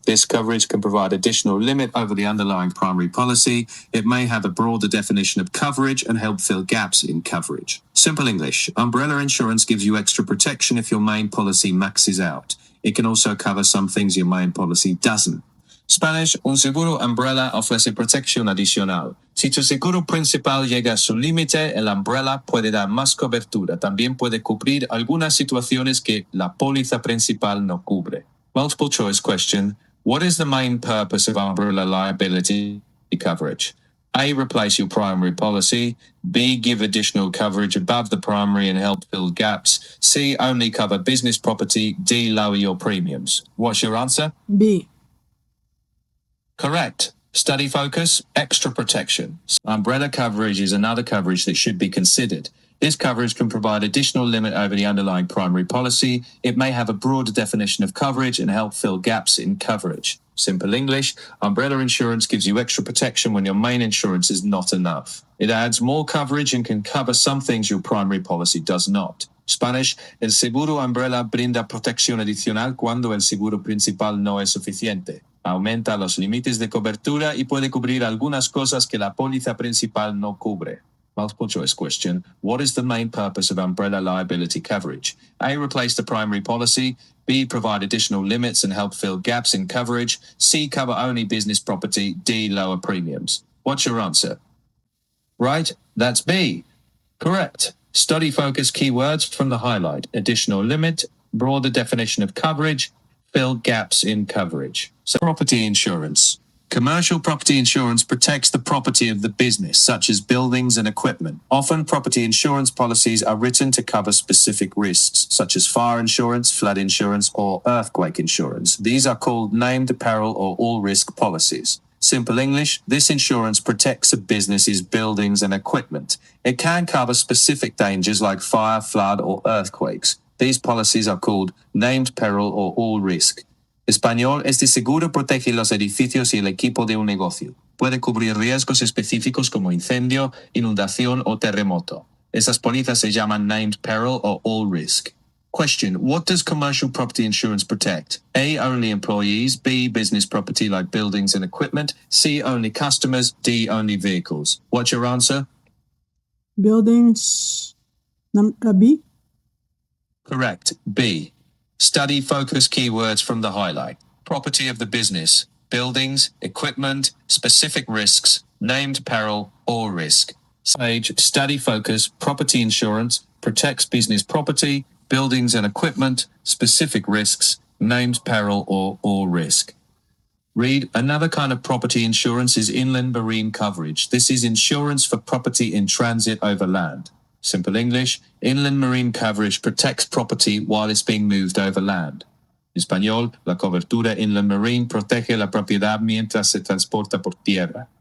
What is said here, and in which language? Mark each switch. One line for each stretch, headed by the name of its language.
English: This coverage can provide additional limit over the underlying primary policy. It may have a broader definition of coverage and help fill gaps in coverage. Simple English. Umbrella insurance gives you extra protection if your main policy maxes out. It can also cover some things your main policy doesn't.
Spanish: Spanish, un seguro umbrella ofrece protección adicional. Si tu seguro principal llega a su límite, el umbrella puede dar más cobertura. También puede cubrir algunas situaciones que la póliza principal no cubre.
English: Multiple choice question. What is the main purpose of umbrella liability coverage? A. Replace your primary policy. B. Give additional coverage above the primary and help fill gaps. C. Only cover business property. D. Lower your premiums. What's your answer? B. Correct. Study focus, extra protection. Umbrella coverage is another coverage that should be considered. This coverage can provide additional limit over the underlying primary policy. It may have a broader definition of coverage and help fill gaps in coverage. Simple English, umbrella insurance gives you extra protection when your main insurance is not enough. It adds more coverage and can cover some things your primary policy does not.
Spanish: Spanish, el seguro umbrella brinda protección adicional cuando el seguro principal no es suficiente. Aumenta los límites de cobertura y puede cubrir algunas cosas que la póliza principal no cubre.
English: Multiple choice question. What is the main purpose of umbrella liability coverage? A. Replace the primary policy. B. Provide additional limits and help fill gaps in coverage. C. Cover only business property. D. Lower premiums. What's your answer? Right, that's B. Correct. Study focus keywords from the highlight. Additional limit, broader definition of coverage, fill gaps in coverage. So property insurance. Commercial property insurance protects the property of the business, such as buildings and equipment. Often, property insurance policies are written to cover specific risks, such as fire insurance, flood insurance, or earthquake insurance. These are called named peril or all-risk policies. Simple English, this insurance protects a business's buildings and equipment. It can cover specific dangers like fire, flood, or earthquakes. These policies are called named peril or all risk.
Spanish: Español, este seguro protege los edificios y el equipo de un negocio. Puede cubrir riesgos específicos como incendio, inundación o terremoto. Esas pólizas se llaman
English: named peril or all risk. Question, what does commercial property insurance protect? A, only employees. B, business property like buildings and equipment. C, only customers. D, only vehicles. What's your answer? Buildings. B. Correct. B. Study focus keywords from the highlight. Property of the business, buildings, equipment, specific risks, named peril, or risk. Sage, study focus, property insurance, protects business property, buildings and equipment, specific risks, named peril, or all risk. Read, another kind of property insurance is inland marine coverage. This is insurance for property in transit over land. Simple English, inland marine coverage protects property while it's being moved over land.
Spanish: Español, la cobertura inland marine protege la propiedad mientras se transporta por tierra.